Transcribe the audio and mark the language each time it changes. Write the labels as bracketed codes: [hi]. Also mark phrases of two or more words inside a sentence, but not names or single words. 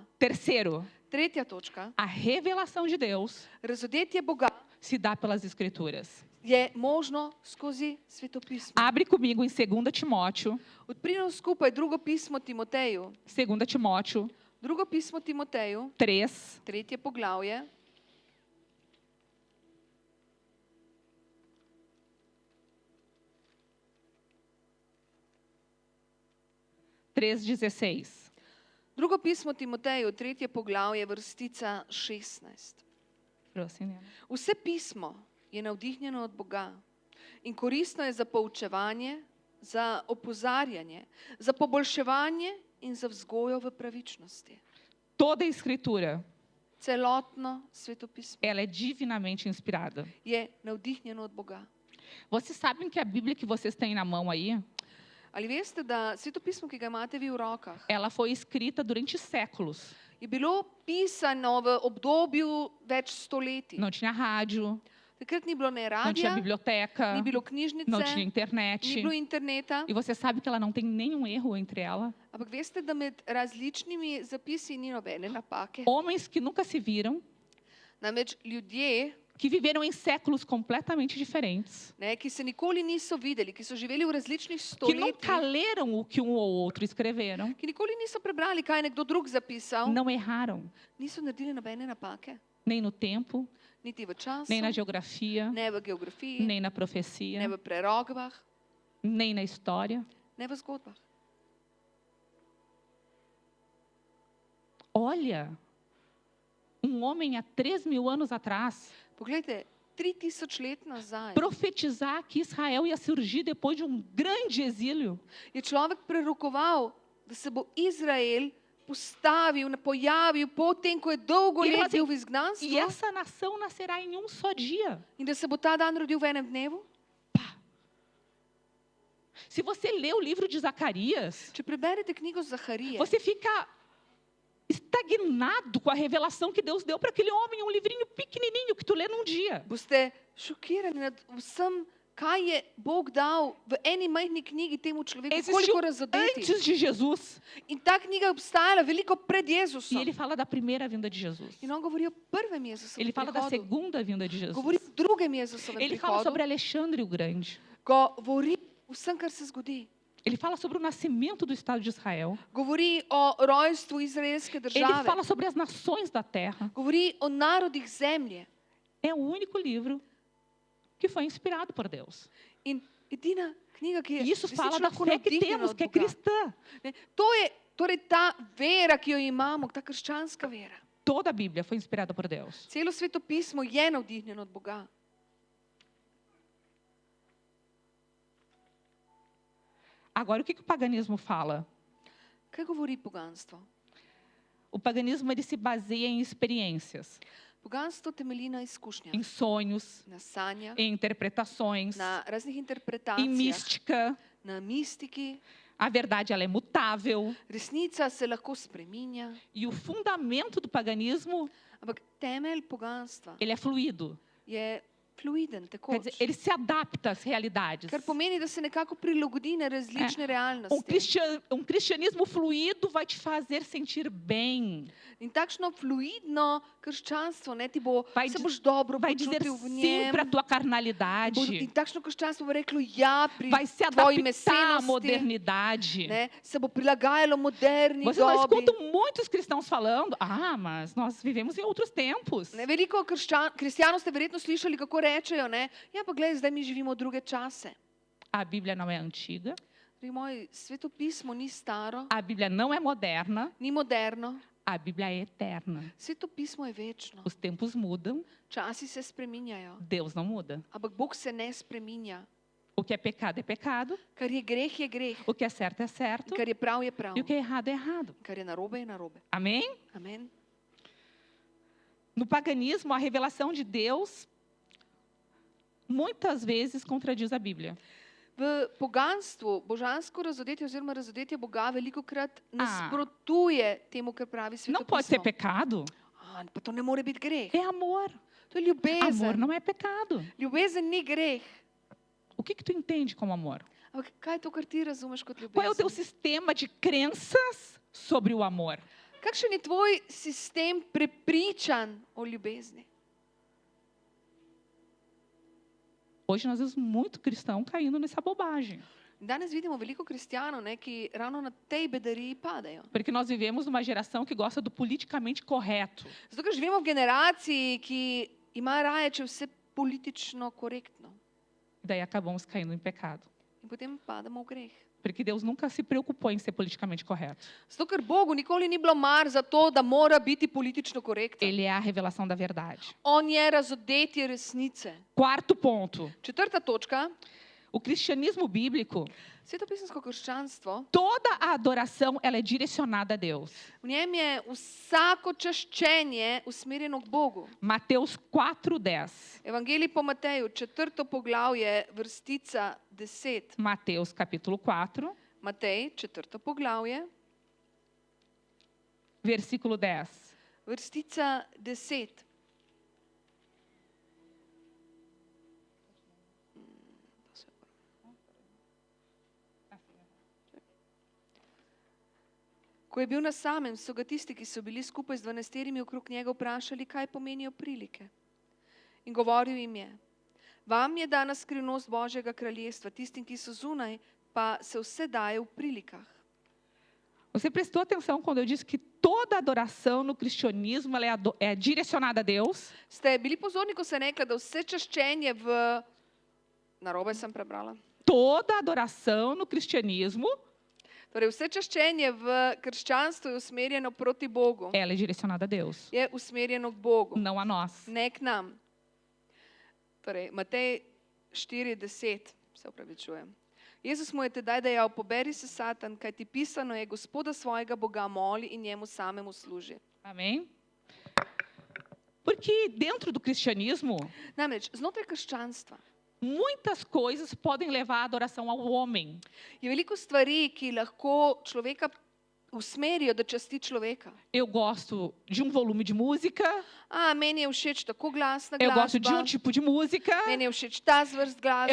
[pt] Terceiro, [sl] Tretja točka, [pt] a revelação de Deus [sl] razodetje Boga [pt] se dá pelas Escrituras. [sl] je možno skozi svetopismo. [pt] Abre comigo em 2 Timóteo, [sl] Odprimo skupaj drugo pismo Timoteju. [pt] 2 Timóteo [sl] Drugo pismo Timoteju, [pt] 3, [sl] tretje poglavje, [pt] 3:16. [sl] Drugo pismo Timoteju, tretje poglavje, vrstica 16. Prosim, Nena. Vse pismo je navdihnjeno od Boga in koristno je za poučevanje, za opozarjanje, za poboljševanje in za vzgojo v pravičnosti. [pt] Toda a Escritura, [sl] Celotno svetopismo [pt] ela é divinamente inspirada. [sl] je navdihnjeno od Boga. [pt] Vocês sabem que a Bíblia que vocês têm na mão aí, [sl] Ali veste, da svetopismo, ki ga imate vi v rokah, [pt] ela foi escrita durante séculos. [sl] je bilo pisano v obdobju več stoletij. [pt] Não tinha rádio, [sl] Takrat ni bilo ne [pt] não tinha [sl] radia, [pt] biblioteca, [sl] ni bilo knjižnice, [pt] não tinha [sl] ni [pt] internet. [sl] bilo interneta. [pt] E você sabe que ela não tem nenhum erro entre ela. [sl] Ampak veste, da med različnimi zapisi ni nobene napake. [pt] Homens que nunca se viram, [sl] Namreč ljudje, [pt] que viveram em séculos completamente diferentes, [sl] ne, ki se nikoli niso videli, ki so živeli v različnih [pt] que nunca [sl] stoletjih, [pt] leram o que um ou outro escreveram, [sl] ki nikoli niso prebrali, kaj je nekdo drug zapisal, [pt] não erraram, [sl] niso naredili nobene napake. [pt] nem no tempo, [sl] Niti v času, [pt] nem na geografia, [sl] ne v geografiji, [pt] nem na [sl] ne [pt] profecia, [sl] v prerogbah, [pt] nem na história. [sl] ne v zgodbah. [pt] Olha, um homem há 3.000 anos atrás [sl] Poglejte, 3000 let nazaj [pt] profetizar que Israel ia surgir depois de um grande exílio. [sl] je človek prerokoval, da se bo Izrael postavil, pojavil potem, ko je dolgo [pt] Ele [sl] let [pt] fala assim, [sl] bil v izgnanstvu [pt] E essa nação nascerá em um só dia. [sl] in da se bo ta dan rodil v enem dnevu. [pt] Se você lê o livro de Zacarias, [sl] Če preberete knjigo Zaharije, [pt] você fica estagnado com a revelação que Deus deu para aquele homem, um livrinho pequenininho que tu lê num dia. [sl] boste šokirani nad vsem, kaj je Bog dal v eni majhni knjigi temu človeku, [pt] Existiu [sl] koliko razodeti. [pt] antes de Jesus. [sl] In ta knjiga je obstajala veliko pred [pt] E [sl] Jezusom. [pt] ele fala da primeira vinda de Jesus. [sl] In on govori o prvem Jezusovem [pt] Ele fala da [sl] prihodu. [pt] segunda vinda de Jesus. [sl] Govori o drugem Jezusovem [pt] Ele fala [sl] prihodu. [pt] sobre Alexandre o Grande. [sl] Govori o vsem, kar se zgodi. [pt] Ele fala sobre o nascimento do Estado de Israel. [sl] Govori o rojstvu izraelske [pt] Ele [sl] države. [pt] fala sobre as nações da terra. [sl] Govori o narodih zemlje. [pt] É o único livro que foi inspirado por Deus. [sl] In edina knjiga, ki je [pt] E isso fala da [sl] resnično lahko [pt] fé que [sl] navdihnjena [pt] temos, [sl] od [pt] que é [sl] Boga. [pt] cristã. [sl] Ne, to je torej ta vera, ki jo imamo, ta krščanska vera. [pt] Toda a Bíblia foi inspirada por Deus. [sl] Celo Sveto pismo je navdihnjeno od Boga. [pt] Agora, o que o paganismo fala? [sl] Kaj govori poganstvo? [pt] O paganismo ele se baseia em experiências, [sl] Poganstvo temelji na izkušnjah, [pt] em sonhos, [sl] na sanjah, [pt] em interpretações, [sl] na raznih [pt] em [sl] interpretacijah, [pt] mística. [sl] na mistiki. [pt] A verdade ela é mutável. [sl] Resnica se lahko spreminja, [pt] E o fundamento do paganismo [sl] ampak temelj poganstva [pt] ele é fluido. [sl] je fluiden, [pt] Quer [sl] tekoč. [pt] dizer, ele se adapta às realidades. [sl] Kar pomeni, da se nekako prilagodi na različne realnosti. [pt] Um cristianismo fluido vai te fazer sentir bem. [sl] In takšno fluidno krščanstvo, ne, ti bo, [pt] Vai [sl] se [pt] di- [sl] boš dobro [pt] Vai dizer [sl] počutil v [pt] sim [sl] njem. [pt] para a tua [sl] In [pt] carnalidade. [sl] takšno krščanstvo bo reklo ja pri [pt] Vai se [sl] tvoji [pt] adaptar à [sl] mesenosti, [pt] modernidade. [sl] ne, se bo prilagajalo moderni [pt] Mas eu [sl] dobi. [pt] escuto muitos cristãos falando, mas nós vivemos em outros tempos. [sl] Ne, veliko kristjanov ste verjetno slišali, kako rečejo, ne, ja pa glej, zdaj mi živimo druge čase. [pt] A Bíblia não é antiga, [sl] Dragi moji, Sveto pismo ni staro, [pt] a Bíblia não é moderna, [sl] ni moderno, [pt] a Bíblia é eterna. [sl] Sveto pismo je večno. [pt] Os tempos mudam, [sl] Časi se spreminjajo, [pt] Deus não muda. [sl] ampak Bog se ne spreminja. [pt] O que é pecado, [sl] Kar je greh, [pt] o que é certo, [sl] kar je prav, je prav. [pt] e o que é errado. [sl] Kar je narobe, je narobe. [pt] Amém? [sl] Amen. [pt] No paganismo, a revelação de Deus muitas vezes contradiz a Bíblia. [sl] V poganstvu, božansko razodetje oziroma razodetje Boga veliko krat nasprotuje temu, kar pravi Sveto [pt] Não pode ser [sl] pismo. [pt] pecado. [sl] Pa to ne more biti greh. [pt] É amor. [sl] To je ljubezen. [pt] Amor não é pecado. [sl] Ljubezen ni greh. [pt] O que tu entende como amor? [sl] Ampak kaj je to, kar ti razumeš kot [pt] Qual é o teu [sl] ljubezen? [pt] sistema de crenças sobre o amor? [sl] Kakšen je tvoj sistem prepričan o ljubezni? [pt] Hoje nós vemos muito cristão caindo nessa bobagem. [sl] Danes vidimo veliko kristjanov, ne, ki ravno na tej bedariji padajo. [pt] Porque nós vivemos numa geração que gosta do politicamente correto. [sl] Zato, ker živimo v generaciji, ki ima raje, če je vse politično korektno. [pt] Daí acabamos caindo em pecado. [sl] In potem padamo v greh. [pt] Porque Deus nunca se preocupou em ser politicamente correto. [sl] Zato, ker Bogu nikoli ni bilo mar za to, da mora biti politično korekten. [pt] Ele é a revelação da verdade. [sl] On je razodetje resnice. [pt] Quarto ponto. [sl] Četrta točka. [pt] O cristianismo bíblico, [sl] Svetopisansko krščanstvo, [pt] toda a adoração ela é direcionada a Deus. [sl] v njem je vsako čaščenje usmerjeno k Bogu. [pt] Mateus 4:10. [sl] Evangelij po Mateju, 4. poglavje, vrstica 10. [pt] Mateus capítulo 4, [sl] Matej, 4. poglavje, [pt] versículo 10. [sl] vrstica 10. Ko je bil na samem, so ga tisti, ki so bili skupaj z 12 okrog njega, vprašali, kaj pomenijo prilike. In govoril jim je, vam je dana skrivnost Božjega kraljestva, tistim, ki so zunaj, pa se vse daje v prilikah. [pt] Você prestou atenção quando eu disse que toda adoração no cristianismo ela é direcionada a Deus? [sl] Ste bili pozorni, ko sem rekla, da vse čaščenje v... Narobe sem prebrala. [pt] Toda adoração no cristianismo [sl] Torej, vse čaščenje v krščanstvu je usmerjeno proti Bogu. [pt] ela é direcionada a Deus, [sl] Je usmerjeno k Bogu, [pt] não a nós. [sl] ne k nam. Torej, Matej 4:10, se opravičujem. Jezus mu je tedaj dejal, poberi se Satan, kajti pisano je, Gospoda svojega Boga moli in njemu samemu služi. [pt] Amém? Porque dentro do cristianismo, [sl] Namreč, znotraj krščanstva [pt] muitas coisas podem levar a adoração ao homem. [sl] je veliko stvari, ki lahko človeka usmerijo, da časti človeka. [pt] Eu gosto de um volume de música, [sl] Meni je všeč tako glasna [pt] eu gosto de [sl] glasba, [pt] um tipo de música, [sl] meni je všeč ta zvrst glasbe,